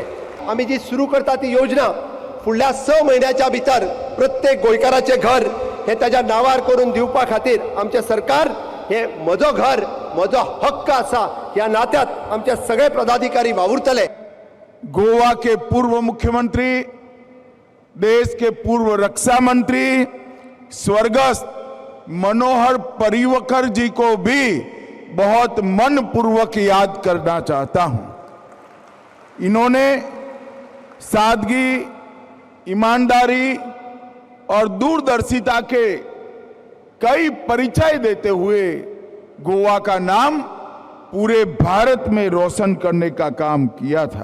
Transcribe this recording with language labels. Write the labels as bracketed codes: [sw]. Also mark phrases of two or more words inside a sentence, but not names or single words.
[kok] आमी जी सुरू करता ती योजना फुडल्या 6 म्हयन्याच्या भितर प्रत्येक गोंयकाराचें घर हे ताच्या नांवार करून दिवपा खातीर आमचें सरकार हे म्हजो घर म्हजो हक्क आसा ह्या नात्यांत आमचे सगळे पदाधिकारी वावुरतले। [hi] गोवा के पूर्व मुख्यमंत्री, देश के पूर्व रक्षा मंत्री स्वर्गस्थ मनोहर पर्रिकर जी को भी बहुत मनपूर्वक याद करना चाहता हूं। इन्होंने सादगी, ईमानदारी और दूरदर्शिता के कई परिचय देते हुए गोवा का नाम पूरे भारत में रोशन करने का काम किया था।